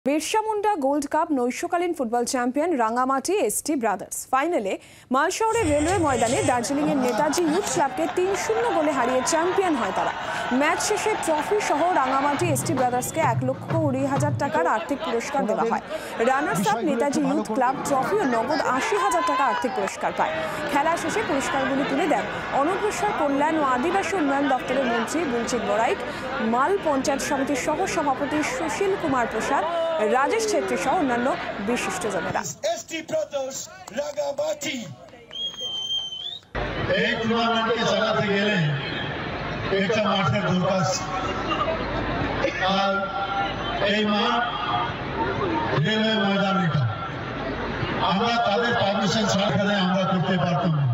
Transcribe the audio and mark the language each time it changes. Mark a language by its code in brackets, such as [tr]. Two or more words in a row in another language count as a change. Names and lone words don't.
[bn] বিরসা মুন্ডা গোল্ড কাপ নৈশকালীন ফুটবল চ্যাম্পিয়ন রাঙামাটি এসটি ব্রাদার্স ফাইনালে মালশহরের রেলওয়ে ময়দানে দার্জিলিংয়ের নেতাজি ইউথ ক্লাবকে 3-0 গোলে হারিয়ে চ্যাম্পিয়ন হয় তারা। ম্যাচ শেষে ট্রফি সহ রাঙামাটি এসটি ব্রাদার্সকে 1,20,000 টাকার আর্থিক পুরস্কার দেওয়া হয়। [en] runners up [bn] নেতাজি ইউথ ক্লাব ট্রফি ও নগদ 80,000 টাকা আর্থিক পুরস্কার পায়। খেলা শেষে পুরস্কারগুলি তুলে দেন অনগ্রসর কল্যাণ ও আদিবাসী উন্নয়ন দপ্তরের মন্ত্রী বুলচিত বড়াইক, মাল পঞ্চায়েত সমিতির সহ সভাপতি সুশীল কুমার প্রসাদ, রাজেশ ছেত্রী সহ অন্যান্য বিশিষ্টজনেরা। एसटी ब्रादार्स रांगामाटी এই টুর্নামেন্টকে চালাতে গেলে একটা মাঠের দরকার। আর এই মাঠ রেলওয়ে ময়দান, এটা আমরা তাদের পারমিশন ছাড়া আমরা করতে পারতাম না।